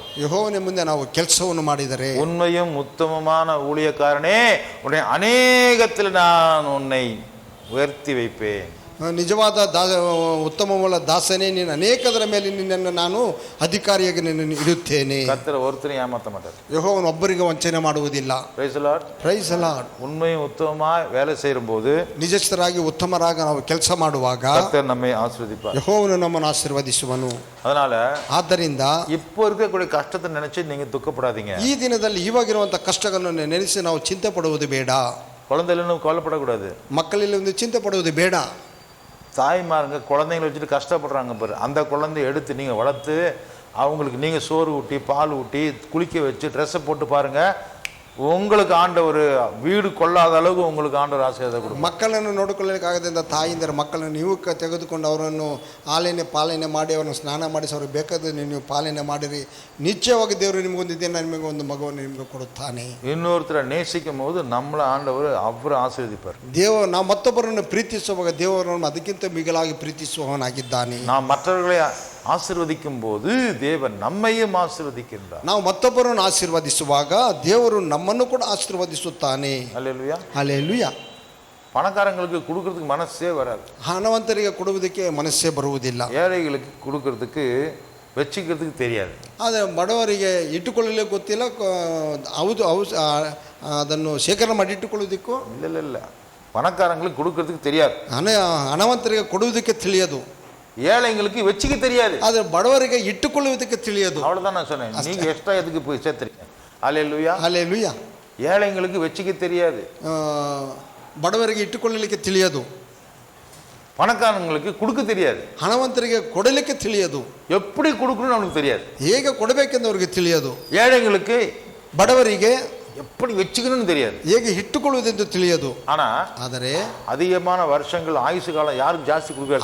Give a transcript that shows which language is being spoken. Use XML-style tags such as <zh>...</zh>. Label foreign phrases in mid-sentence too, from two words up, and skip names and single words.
<kn>ಯೆಹೋವನ ಮುಂದೆ ನಾವು ಕೆಲಸವನ್ನು ಮಾಡಿದರೆ,</kn> <ta>உண்மையும் உத்தமமான ஊழியக்காரனே, உன்னை அநேகத்தில் நான் உன்னை உயர்த்தி வைப்பேன்.</ta> <kn>ನಿಜವಾದ ಉತ್ತಮವಾದ ದಾಸನೇ, ನೀನು ಅನೇಕದರ ಮೇಲೆ ನಿನ್ನನ್ನು ನಾನು ಅಧಿಕಾರಿಯಾಗಿ ನಿನ್ನನ್ನು ಇಡುತ್ತೇನೆ.</kn> <ta>கர்த்தர் ஒருத்தரையும் ஏமாற்ற மாட்டார்.</ta> <kn>ಯೆಹೋವನು ಒಬ್ಬರಿಗೆ ವಂಚನೆ ಮಾಡುವುದಿಲ್ಲ.</kn> <en>Praise the Lord. Praise the Lord.</en> <ta>உண்மையும் உத்தமமாய் வேலை செய்யும்போது,</ta> <kn>ನಿಜಸ್ಥರಾಗಿ ಉತ್ತಮರಾಗಿ ನಾವು ಕೆಲಸ ಮಾಡುವಾಗ</kn> <ta>கர்த்தர் நம்மை ஆசீர்வதிப்பார்.</ta> <kn>ಯೆಹೋವನು ನಮ್ಮನ್ನು ಆಶೀರ್ವದಿಸುವನು.</kn> <ta>அதனால</ta> <kn>ಆದ್ದರಿಂದ</kn> <ta>இப்போ இருக்கக்கூடிய கஷ்டத்தை நினைச்சு நீங்க துக்கப்படாதீங்க.</ta> <kn>ಈ ದಿನದಲ್ಲಿ ಇವಾಗಿರುವಂಥ ಕಷ್ಟಗಳನ್ನು ನೆನೆಸಿ ನಾವು ಚಿಂತೆ ಪಡುವುದು ಬೇಡ.</kn> <ta>குழந்தைகளும் கவலைப்படக்கூடாது.</ta> <kn>ಮಕ್ಕಳಲ್ಲಿ ಒಂದು ಚಿಂತೆ ಪಡುವುದು ಬೇಡ.</kn> <ta>தாய்மாருங்க குழந்தைங்களை வச்சுட்டு கஷ்டப்படுறாங்க பாரு, அந்த குழந்தைய எடுத்து நீங்கள் வளர்த்து அவங்களுக்கு நீங்கள் சோறு ஊட்டி, பால் ஊட்டி, குளிக்க வச்சு, ட்ரெஸ்ஸை போட்டு பாருங்கள், உங்களுக்கு ஆண்டவர் வீடு கொள்ளாத அளவுக்கு உங்களுக்கு ஆண்டவரு ஆசீர்வாத கொடு.</ta> <kn>ಮಕ್ಕಳನ್ನು ನೋಡಿಕೊಳ್ಳಲಿಕ್ಕಾಗದಿಂದ ತಾಯಿಯಿಂದ ಮಕ್ಕಳನ್ನು ನೀವು ತೆಗೆದುಕೊಂಡು ಅವರನ್ನು ಆಲನೆ ಪಾಲನೆ ಮಾಡಿ ಅವರನ್ನು ಸ್ನಾನ ಮಾಡಿಸಿ ಅವ್ರಿಗೆ ಬೇಕಾದ ನೀವು ಪಾಲನೆ ಮಾಡಿರಿ. ನಿಶ್ಚಯವಾಗಿ ದೇವರು ನಿಮಗೊಂದು ದಿನ ನಿಮಗೆ ಒಂದು ಮಗುವನ್ನು ನಿಮಗೆ ಕೊಡುತ್ತಾನೆ.</kn> <ta>ಇನ್ನೊರುತ್ತರ நேசிக்கும் போது நம்மள ஆண்டவர் அவர் ஆசீர்வதிப்பார்.</ta> <kn>ನಾವು ಮತ್ತೊಬ್ಬರನ್ನು ಪ್ರೀತಿಸುವಾಗ ದೇವರನ್ನು ಅದಕ್ಕಿಂತ ಮಿಗಿಲಾಗಿ ಪ್ರೀತಿಸುವವನಾಗಿದ್ದಾನೆ.</kn> <ta>ನಾವು ಮற்றவர்களை ஆசீர்வதிக்கும் போது தேவன் நம்மையும் ஆசீர்வதிக்கின்றார்.</ta> <kn>ನಾವು ಮತ್ತೊಬ್ಬರನ್ನು ಆಶೀರ್ವದಿಸುವಾಗ ದೇವರು ನಮ್ಮನ್ನು ಕೂಡ ಆಶೀರ್ವದಿಸುತ್ತಾನೆ.</kn> <ta>ஹல்லேலூயா.</ta> <kn>ಹಲ್ಲೆಲೂಯಾ.</kn> <ta>பணக்காரங்களுக்கு கொடுக்கறதுக்கு மனசே வராது.</ta> <kn>ಹಣವಂತರಿಗೆ ಕೊಡುವುದಕ್ಕೆ ಮನಸ್ಸೇ ಬರುವುದಿಲ್ಲ.</kn> <ta>ஏழைகளுக்கு கொடுக்கறதுக்கு வச்சுக்கிறதுக்கு தெரியாது.</ta> <kn>ಆದರೆ ಬಡವರಿಗೆ ಇಟ್ಟುಕೊಳ್ಳಲಿಕ್ಕೆ ಗೊತ್ತಿಲ್ಲ, ಹೌದು ಅದನ್ನು ಶೇಖರಣೆ ಮಾಡಿ ಇಟ್ಟುಕೊಳ್ಳುವುದಕ್ಕೂ</kn> <ta>இல்லை பணக்காரங்களுக்கு கொடுக்கறதுக்கு தெரியாது.</ta> <kn>ಹಣವಂತರಿಗೆ ಕೊಡುವುದಕ್ಕೆ ತಿಳಿಯದು,</kn> <ta>ஏழைங்களுக்கு வச்சுக்க தெரியாது.</ta> <kn>ಆದರೆ ಬಡವರಿಗೆ ಇಟ್ಟುಕೊಳ್ಳುವುದಕ್ಕೆ ತಿಳಿಯದು.</kn> <ta>அவ்வளவுதான் நான் சொன்னேன். நீங்க எக்ஸ்ட்ரா எதுக்கு போய் சேர்த்துறீங்க? ஹல்லேலூயா.</ta> <kn>ಹಲ್ಲೆಲೂಯಾ.</kn> <ta>ஏழைங்களுக்கு வச்சுக்க தெரியாது,</ta> <kn>ಬಡವರಿಗೆ ಇಟ್ಟುಕೊಳ್ಳಲಿಕ್ಕೆ ತಿಳಿಯದು,</kn> <ta>பணக்காரங்களுக்கு கொடுக்க தெரியாது,</ta> <kn>ಹಣವಂತರಿಗೆ ಕೊಡಲಿಕ್ಕೆ ತಿಳಿಯದು,</kn> <ta>எப்படி கொடுக்கணும்னு அவனுக்கு தெரியாது,</ta> <kn>ಹೇಗೆ ಕೊಡಬೇಕೆಂದು ಅವರಿಗೆ ತಿಳಿಯದು.</kn> <ta>ஏழைங்களுக்கு</ta> <kn>ಬಡವರಿಗೆ</kn> <ta>எப்படி வச்சுக்கணும்னு தெரியாது,</ta> <kn>ಹೇಗೆ ಇಟ್ಟುಕೊಳ್ಳುವುದೆಂದು ತಿಳಿಯದು.</kn> <ta>ಆದರೆ அதிகமான வருஷங்கள் ஆயுசு காலம் யாருக்கு ಜಾಸ್ತಿ கொடுக்கிறார்?</ta>